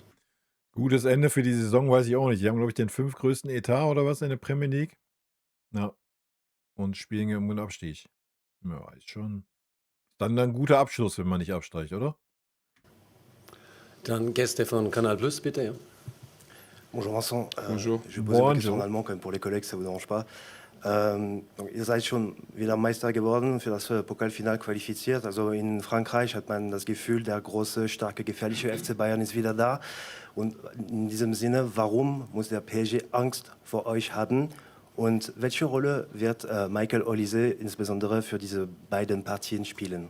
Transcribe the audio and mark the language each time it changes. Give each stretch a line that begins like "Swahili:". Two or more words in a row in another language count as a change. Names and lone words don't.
German: Gutes Ende für die Saison weiß ich auch nicht. Die haben, glaube ich, den 5. größten Etat oder was in der Premier League. Ja. Und spielen um den Abstieg. Ja, ist schon. Dann ein guter Abschluss, wenn man nicht absteigt, oder? Dann Gäste von Canal Plus, bitte. Ja.
French: Bonjour Vincent. Bonjour. Je vais poser une question en allemand, comme pour les collègues, ça vous dérange pas.
German: Donc ihr seid schon wieder Meister geworden, für das Pokalfinale qualifiziert. Also in Frankreich hat man das Gefühl, der große, starke, gefährliche FC Bayern ist wieder da. Und in diesem Sinne, warum muss der PSG Angst vor euch haben? Und welche Rolle wird Michael Olise insbesondere für diese beiden Partien spielen?